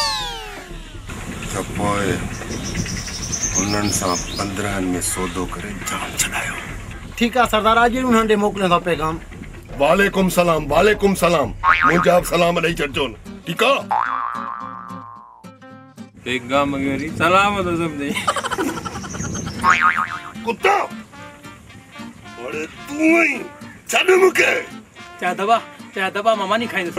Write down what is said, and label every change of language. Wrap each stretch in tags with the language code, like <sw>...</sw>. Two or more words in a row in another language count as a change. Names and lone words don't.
<sd>त पोइ उन्हनि सां 15 में सौदो करे जान छॾायो ठीकु आहे सरदार अॼु उन्हनि ॾे मोकिलियो था पैगाम वालेकुम सलाम मुंहिंजा सलाम ॾेई छॾिजो ठीकु आहे पैगाम वग़ैरह सलाम तो समझे कुत्ता अरे तू ही छॾ मूंखे चाह दबा मामा नहीं खाईंदे</sd>